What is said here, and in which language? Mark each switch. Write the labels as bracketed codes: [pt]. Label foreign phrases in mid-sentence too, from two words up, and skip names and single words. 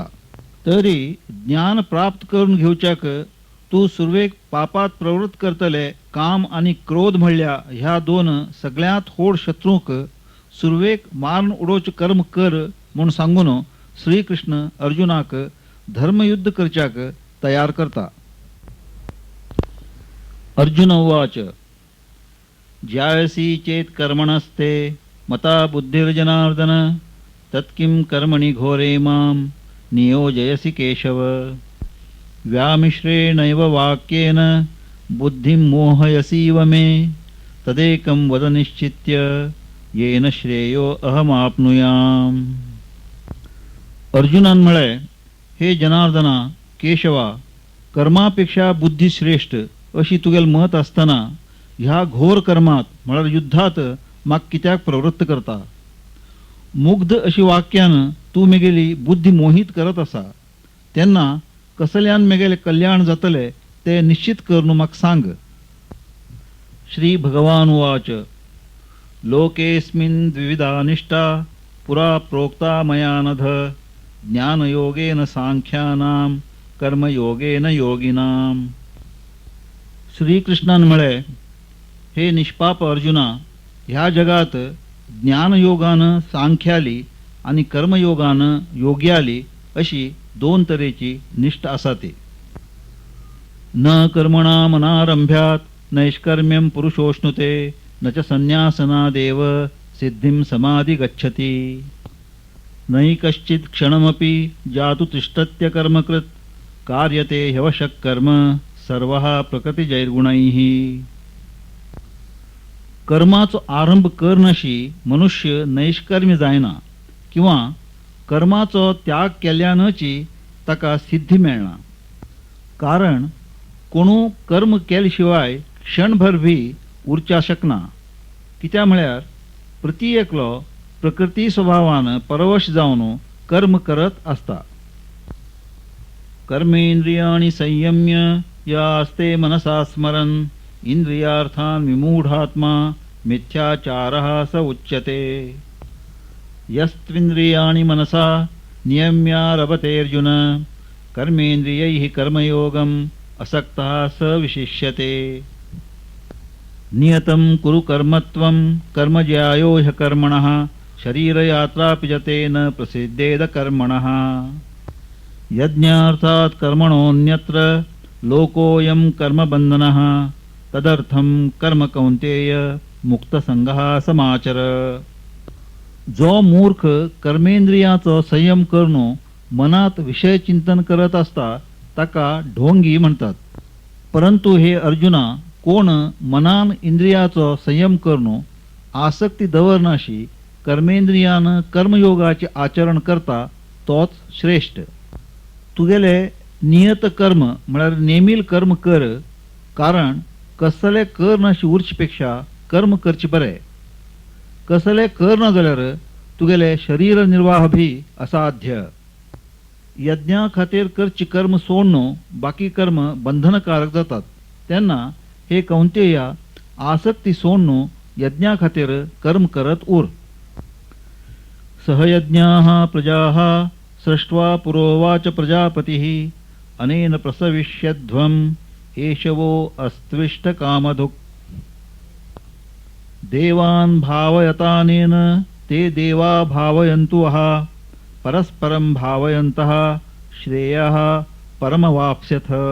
[kok] तरी ज्ञान प्राप्त करून घेवच्याक तूं सुरवेक पापात प्रवृत्त करतले काम आनी क्रोध म्हणल्या ह्या दोन सगळ्यांत होड शत्रूक सुरवेक मारून उडोवचे कर्म कर म्हूण सांगून श्रीकृष्ण अर्जुनाक धर्मयुद्ध करच्याक तयार करता. [sa] अर्जुन उवाच ज्यायसी चेत कर्मणस्ते मता बुद्धिर्जनार्दन तत्किं कर्मणि घोरे मां नियोजयसि केशव. व्यामिश्रेणैव वाक्येन बुद्धिं मोहयसीव मे तदेकं वद निश्चित्य येन श्रेयो अहमाप्नुयाम. [kok] अर्जुनान म्हळे, हे जनार्दना केशवा, कर्मापेक्षा बुद्धी श्रेष्ठ अशी तुगेल मत असताना ह्या घोर कर्मात म्हळ्यार युद्धात म्हाका कित्याक प्रवृत्त करता. मुग्ध अशी वाक्यान तू मेगेली बुद्धी मोहित करत असा. तेन्ना कसल्यान मेगेले कल्याण जातले ते निश्चित करून म्हाका सांग. [sa] श्री भगवान उवाच लोकेस्मिन् द्विविधा निष्ठा पुरा प्रोक्ता मया नघ ज्ञानयोगेन सांख्यानां कर्मयोगेन योगिनां. [kok] श्रीकृष्णान म्हळे, हे निष्पाप अर्जुना, ह्या जगात ज्ञानयोगान सांख्याली आणि कर्मयोगान योग्याली अशी दोन तरेची निष्ठा आसा ती. [sa] न कर्मणामनारंभ्यात नैष्कर्म्यं पुरुषोष्णुते न च संन्यासनादेव सिद्धिं समाधि गच्छति. नहि कश्चित् क्षणमपि जातु तिष्ठत्य कर्मकृत कार्यते ह्यवशः कर्म सर्वः प्रकृतिजैर्गुणैः. [kok] कर्माचो आरंभ करनाशी मनुष्य नैष्कर्म्य जायना किंवा कर्माचो त्याग केल्यानची ताका सिद्धी मेळना. कारण कोणू कर्म केले शिवाय क्षणभर भी उरच्या शकना. कित्या म्हळ्यार प्रति एकलो प्रकृती स्वभावान परवश जावन कर्म करत असता. [sa] कर्मेंद्रियाणि संयम्य या आस्ते मनसा स्मरन् इंद्रियार्थान् विमूढात्मा मिथ्याचारः स उच्यते. यस्त्विन्द्रियाणि मनसा नियम्यारभते अर्जुन कर्मेन्द्रियैः कर्मयोगम् असक्तः स विशिष्यते. नियतं कुरु कर्मत्वं कर्मज्यायो ह्यकर्मणः शरीरयात्रापि जते न प्रसिद्धेद कर्मणः. यज्ञार्थात् कर्मणोऽन्यत्र लोकोऽयं कर्मबन्धनः तदर्थं कर्म कौन्तेय मुक्तसंगः समाचर. [kok] जो मूर्ख कर्मेंद्रियाचो संयम करून मनात विषय चिंतन करत असता ताका ढोंगी म्हणतात. परंतु हे अर्जुना, कोण मनान इंद्रियाचो संयम करून आसक्ती दवरनाशी कर्मेंद्रियान कर्मयोगाचे आचरण करता तोच श्रेष्ठ. तुगेले नियत कर्म म्हळ्यार नेमील कर्म कर. कारण कसले कर नाशी उरचपेक्षा कर्म करचे बरे. कसले कर ना जाल्यार तुगेले शरीर निर्वाह भी असाध्य. यज्ञा खातीर करची कर्म सोडून बाकी कर्म बंधनकारक जातात. तेन्ना हे कौंतेया आसक्ती सोडून यज्ञा खातीर कर्म करत उर. [sa] सहयज्ञाः प्रजाः सृष्ट्वा पुरोवाच प्रजापतिः अनेन प्रसविष्यध्वम् एषवो अस्त्विष्टकामधुक्. देवान् भावयतानेन ते देवा भावयन्तु वः परस्परं भावयन्तः श्रेयः परमवाप्स्यथ.